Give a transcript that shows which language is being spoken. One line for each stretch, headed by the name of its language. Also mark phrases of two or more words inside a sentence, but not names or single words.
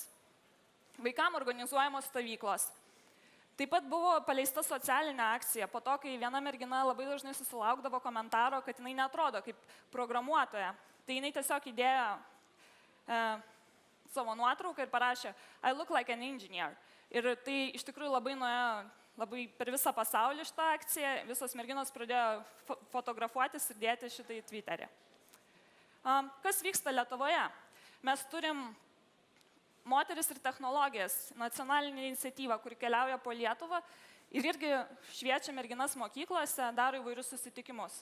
Lithuanian: Vaikam organizuojamos stovyklos. Taip pat buvo paleista socialinė akcija po to, kai viena mergina labai dažnai susilaukdavo komentaro, kad jinai neatrodo kaip programuotoja. Tai jinai tiesiog įdėjo savo nuotrauką ir parašė
English: I look like an engineer.
Lithuanian: Ir tai iš tikrųjų labai per visą pasaulį šitą akciją, visos merginos pradėjo fotografuotis ir dėti šitą į Twitterį. Kas vyksta Lietuvoje? Mes turim Moteris ir technologijas, nacionalinė iniciatyva, kuri keliauja po Lietuvą ir irgi šviečia merginas mokyklose, daro įvairius susitikimus.